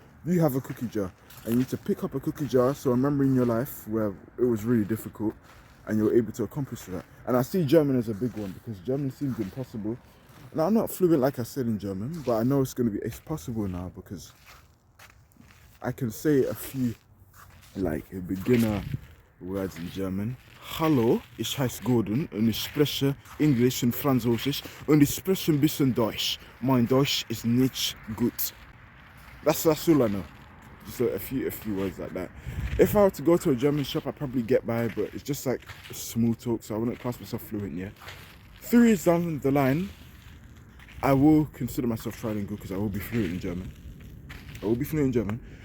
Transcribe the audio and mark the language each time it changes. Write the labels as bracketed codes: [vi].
[en] You have a cookie jar, and you need to pick up a cookie jar, so a memory in your life where it was really difficult, and you're able to accomplish that. And I see German as a big one, because German seems impossible. Now, I'm not fluent like I said in German, but I know it's possible now, because I can say a few, like, beginner words in German. [de] Hallo, ich heiße Gordon und ich spreche Englisch und Französisch und ich spreche ein bisschen Deutsch. Mein Deutsch ist nicht gut. [en] That's all I know. Just a few words like that. If I were to go to a German shop, I'd probably get by, but it's just like small talk, so I wouldn't class myself fluent yet. 3 years down the line, I will consider myself trilingual, because I will be fluent in German.